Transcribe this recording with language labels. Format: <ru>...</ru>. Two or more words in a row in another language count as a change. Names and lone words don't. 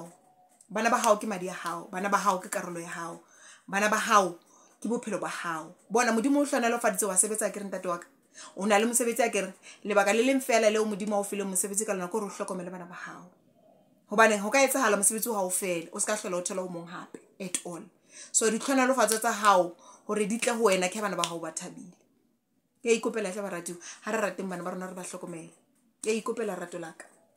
<st>hao ke madi ya hao bana ba hao ke karolo ya hao bana ba hao ke bophelo ba hao bona modimo o hlonela faditse wa sebetsa ke re ntate wa ka o na le mosebetsi a kere lebaka le leng fela leo modimo o file mosebetsi ka lona go re hlokomele bana ba hao hobane ho ka etsahala mosebetsi o hao fela o ska hlola o thola o mong hape</st> <en>at all.</en> <st>So di tlhonolofatso tsa hao hore di tle ho wena ke bana ba hao ba thabile. Ke ikopela hle baratiwa ha re rateng bana ba rona re ba hlokomela. Ke ikopela rato laka.</st>